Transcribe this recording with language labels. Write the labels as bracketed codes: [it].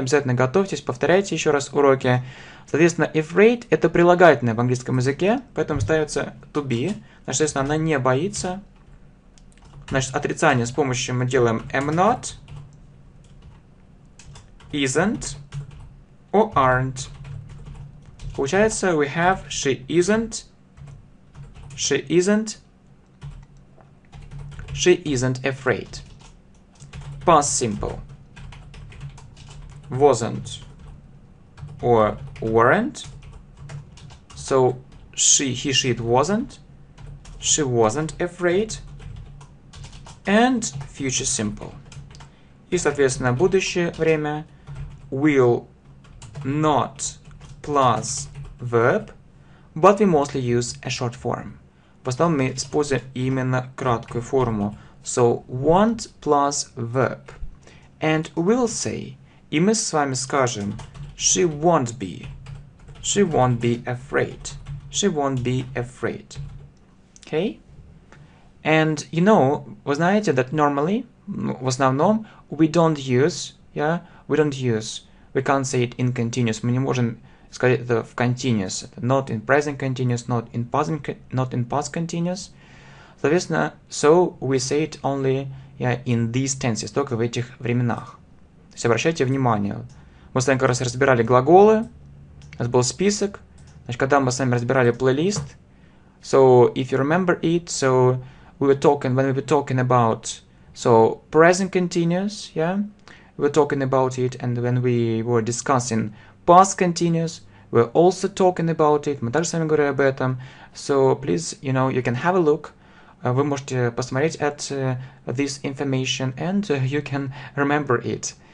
[ru] Обязательно готовьтесь, повторяйте еще раз уроки. Соответственно, afraid – это прилагательное в английском языке, поэтому ставится to be. Значит, соответственно, она не боится. Значит, отрицание с помощью мы делаем [en] am not, isn't, or aren't. [ru] Получается, [en] we have she isn't afraid. Past simple. Wasn't or weren't. So she, he, she, it wasn't. She wasn't afraid. And future simple. [ru] И, соответственно, будущее время. [en] Will not plus verb, but we mostly use a short form. [ru] В основном мы используем именно краткую форму. [en] So, won't plus verb. And we'll say, [ru] и мы с вами скажем, [en] she won't be afraid. She won't be afraid. Okay? And you know, [ru] вы знаете, [en] that normally, [ru] в основном, [en] we can't say it in continuous. [ru] Мы не можем сказать это в continuous. [en] Not in present continuous, not in past continuous. [ru] Соответственно, [en] so we say it only in these tenses, [ru] только в этих временах. То есть обращайте внимание. Мы с вами как раз разбирали глаголы. У нас был список. Значит, когда мы с вами разбирали плейлист. [en] So, if you remember it, so when we were talking about present continuous, we were talking about it, and when we were discussing past continuous, we're also talking about it. [ru] Мы также с вами говорили об этом. [en] So, please, you can have a look. [ru] Вы можете посмотреть [en] at this information, and you can remember it.